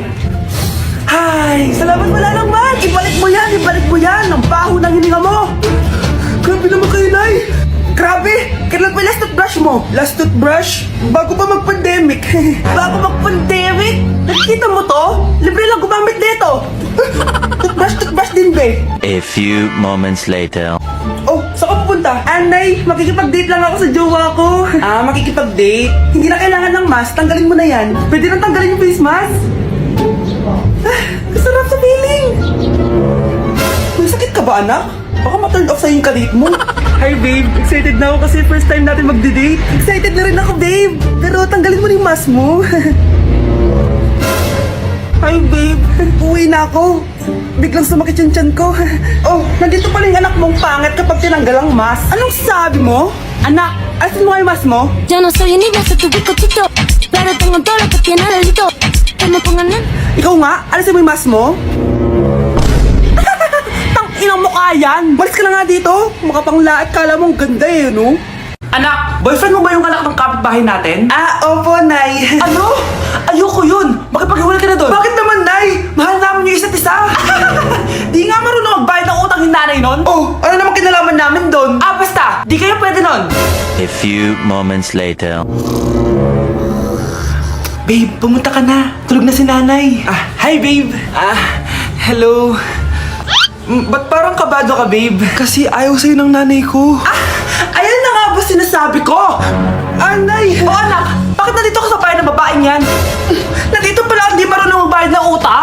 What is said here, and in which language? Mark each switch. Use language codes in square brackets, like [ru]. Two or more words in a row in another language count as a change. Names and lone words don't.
[tl] Ay, salamat wala lang, man. Ibalik mo yan, ibalik mo yan. Ang baho ng hininga mo. Grabe naman kayo, Nay. Grabe, kailan pa yung [en] last toothbrush [tl] mo? [en] Last toothbrush? [tl] Bago pa mag-pandemic. Bago mag-pandemic? Nakikita mo to? Libre lang gumamit nito. Toothbrush din, be. [en] A few moments later. [tl] Oh, saan ka pupunta? Anay, makikipag-date lang ako sa jowa ko. Ah, makikipag-date? Hindi na kailangan ng mask, tanggalin mo na yan. Pwede nang tanggalin yung [en] face mask. [tl] Kasarap sa feeling. May sakit ka ba, anak? Baka ma-turn off sa'yo yung kalit mo. Hi babe, excited na ako kasi [en] first time [tl] natin magde-date. Excited na rin ako babe. Pero tanggalin mo na yung mask mo. [en] Hi, babe. [tl] Uwi na ako. Biglang sumakit yung tiyan ko. Oh, nandito pala yung anak mong pangit kapag tinanggal ang mask. Anong sabi mo? Anak, alisin mo nga yung mask mo. [es] Yo no soy envidioso, tu bizcochito, pero tengo todo lo que tiene delito. Que me pongan en [tl] Ikaw nga, alisin mo yung mask mo. Tang inang mukha yan. Balis ka na nga dito. Makapanglaat, kala mong ganda eh, no? Anak, boyfriend mo ba yung anak ng kapitbahay natin? Ah, opo, Nay. Ano? Ayoko yun! Makipaghiwalay ka na doon! Bakit naman, Nay? Mahal namin yung isa't isa. Di nga marunong magbayad ng utang yung nanay nun? Oh, ano naman kinalaman namin doon? Ah, basta! Di kayo pwede nun! [en] A few moments later. [tl] Babe, pumunta ka na. Tulog na si nanay. [en] Ah, hi, babe. Ah, hello. [tl] Ba't parang kabado ka, babe? Kasi ayaw sa'yo ng nanay ko. Ayan na nga ba sinasabi ko? Anay! O anak, bakit nandito ka sa bahay ng babaeng yan? Nandito pala hindi marunong magbayad ng utang.